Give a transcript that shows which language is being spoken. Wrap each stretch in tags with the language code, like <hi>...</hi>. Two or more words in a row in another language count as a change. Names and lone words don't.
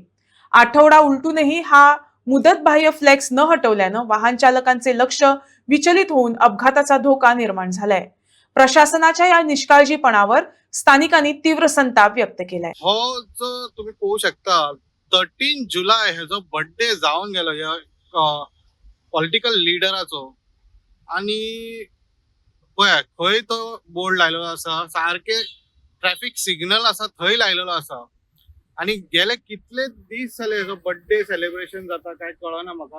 <mr>आठवडा उलटूनही हा मुदतबाह्य फ्लेक्स न हटवल्यानं वाहन चालकांचे लक्ष विचलित होऊन अपघाताचा धोका निर्माण झालाय. प्रशासनाच्या या निष्काळजीपणावर स्थानिकांनी तीव्र संताप व्यक्त केलाय.</mr> <kok>हो, जो तुम्ही पाहू शकता 13 जुलै हेजो बर्थडे जावन गेलो ह्या पॉलिटिकल लिडराचो. आणि पळय खंय तो बोर्ड लायलेलो आसा, सारखे</kok> <en>traffic signal</en> <kok>आसा थंय लायलेलो आसा. आणि गेले कितले दीस जाले हेजो</kok> <en>birthday celebration</en> <kok>जाता काय कळना म्हाका.</kok>